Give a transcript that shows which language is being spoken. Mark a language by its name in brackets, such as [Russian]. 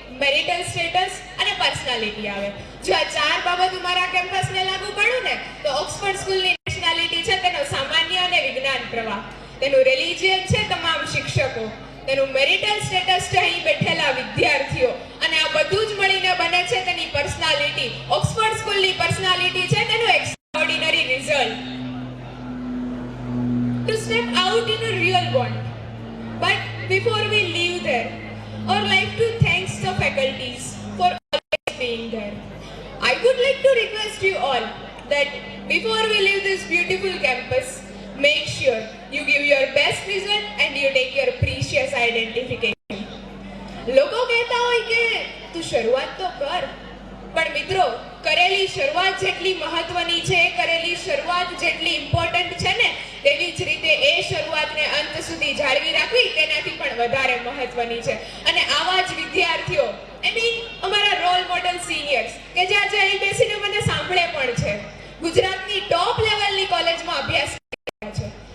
[Gujarati] Marital status અને personality આવે. જો આ ચાર બાબતો મારા કેમ્પસને લાગુ પડું ને તો ઓક્સફર્ડ સ્કૂલની નેશનાલિટી છે તેનો સામાન્ય અને વિજ્ઞાન પ્રવાહ, તેનું રિલિજિયન છે તમામ શિક્ષકો, તેનું મેરિટલ સ્ટેટસ છે અહીં બેઠેલા વિદ્યાર્થીઓ, અને આ બધું જ મળીને બને છે તેની પર્સનાલિટી. ઓક્સફર્ડ સ્કૂલની પર્સનાલિટી છે તેનું extraordinary result. [English] To step out in a real bond. But before we leave there, I would like to thank the faculties for always being there. I would like to request you all that before we leave this beautiful campus, make sure you give your best result and you take your precious identification. [Gujarati] લોકો કહેતા હોય કે તું શરૂઆત તો કર, પણ મિત્રો કરેલી શરૂઆત જેટલી મહત્વની છે, કરેલી શરૂઆત જેટલી ઇમ્પોર્ટન્ટ છે ને, તેવી જ રીતે એ શરૂઆતને અંત સુધી જાળવી રાખવી તેનાથી પણ વધારે મહત્વની છે. અને આવા જ વિદ્યાર્થીઓ, [English] I mean [Gujarati] અમારા રોલ મોડલ સિનિયર્સ કે જે આજે અહીં બેસીને મને સાંભળે પણ છે, ગુજરાતની ટોપ લેવલની કોલેજમાં અભ્યાસ કરી રહ્યા છે.